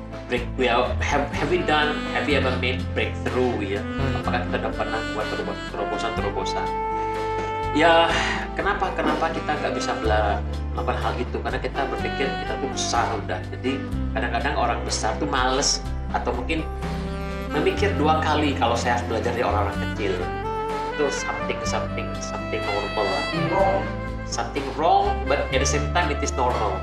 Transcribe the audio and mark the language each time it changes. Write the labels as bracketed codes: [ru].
[en] Have you ever made breakthrough ya? [id] Apakah kita udah pernah buat terobosan? Ya, kenapa kita nggak bisa melakukan hal itu? Karena kita berpikir kita tuh besar udah. Jadi kadang-kadang orang besar tuh males atau mungkin memikir 2 kali kalau saya harus belajar dari orang-orang kecil. Itu [en] something normal [id] lah. [en] Something wrong, but at the same time it is normal.